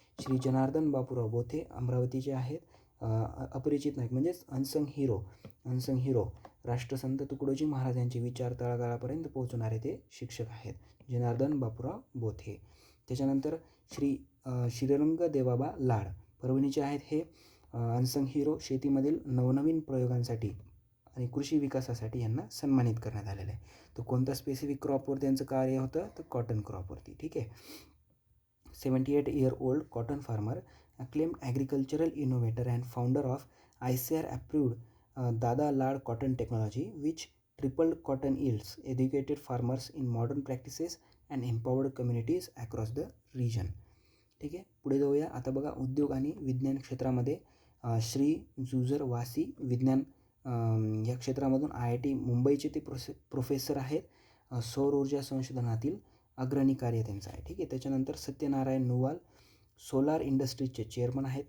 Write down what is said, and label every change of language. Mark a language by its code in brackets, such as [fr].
[mr] श्री जनार्दन बापूराव बोथे, अमरावतीचे आहेत. अपरिचित नायक म्हणजेच अनसंग हिरो राष्ट्रसंत तुकडोजी महाराजांचे विचार तळागाळापर्यंत पोहोचणारे ते शिक्षक आहेत, जनार्दन बापूराव बोथे. त्याच्यानंतर श्री श्रीरंग देवाबा लाड, परभणीचे आहेत. हे अनसंग हिरो शेतीमधील नवनवीन प्रयोगांसाठी आणि कृषी विकासासाठी यांना सन्मानित करण्यात आलेलं आहे. तर कोणत्या स्पेसिफिक क्रॉपवर त्यांचं कार्य होतं, तर कॉटन क्रॉपवरती. ठीक आहे. [en] 78 year old cotton farmer, acclaimed agricultural innovator and founder of ICAR approved Dada Lad cotton technology, which tripled cotton yields, educated farmers in modern practices and empowered communities across the region. [mr] ठीक आहे. पुढे जाऊया. आता बघा, उद्योग आणि विज्ञान क्षेत्रामध्ये श्री जुजर वासी, विज्ञान या क्षेत्रामधून IIT मुंबईचे ते प्रोफेसर आहेत. सौर ऊर्जा संशोधनातील अग्रणी कार्य त्यांचं आहे. ठीक आहे. त्याच्यानंतर सत्यनारायण नुवाल, सोलार इंडस्ट्रीजचे चेअरमन आहेत.